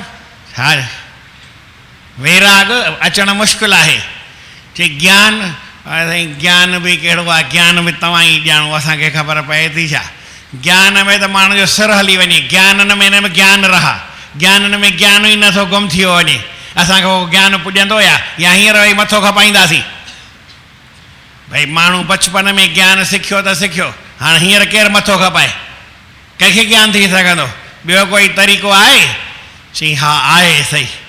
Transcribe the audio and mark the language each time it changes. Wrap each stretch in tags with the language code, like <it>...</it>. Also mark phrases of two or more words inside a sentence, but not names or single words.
<sd>हा वैराग अचणु मुश्किल आहे। चई ज्ञान, साईं ज्ञान बि कहिड़ो आहे, ज्ञान बि तव्हां ई ॼाणो, असांखे ख़बर पए थी छा। ज्ञान में त माण्हू जो सिर हली वञे, ज्ञाननि में हिन में ज्ञान रहा, ज्ञाननि में ज्ञान ई नथो गुम थी वञे। असांखे उहो ज्ञान पुॼंदो या हींअर वेही मथो खपाईंदासीं। भई माण्हू बचपन में ज्ञान सिखियो त सिखियो, हाणे हींअर केरु मथो खपाए, कंहिंखे ज्ञान थी सघंदो? ॿियो कोई तरीक़ो आहे? चई हा आहे सही।</sd>